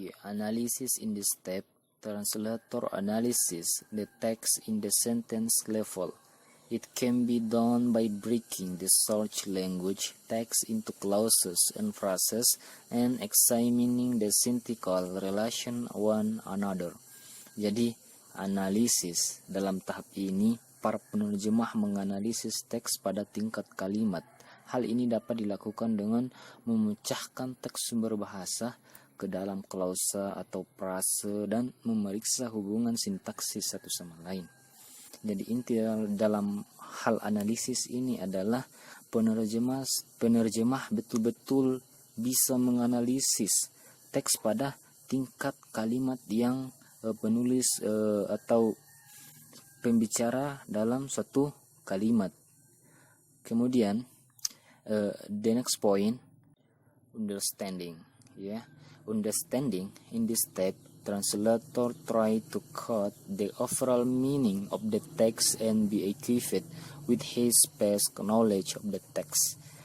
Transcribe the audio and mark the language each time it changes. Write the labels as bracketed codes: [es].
[en] Analysis in this step, translator analysis the text in the sentence level. It can be done by breaking the search language text into clauses and phrases and examining the syntactical relation one another. [id] Jadi, analisis dalam tahap ini, para penerjemah menganalisis teks pada tingkat kalimat. Hal ini dapat dilakukan dengan memecahkan teks sumber bahasa ke dalam klausa atau frase dan memeriksa hubungan sintaksis satu sama lain. Jadi inti dalam hal analisis ini adalah penerjemah betul-betul bisa menganalisis teks pada tingkat kalimat yang penulis atau pembicara dalam suatu kalimat. [en] Kemudian the next point, understanding. Understanding in this step, translator try to cut the overall meaning of the text and be equipped with his best knowledge of the text.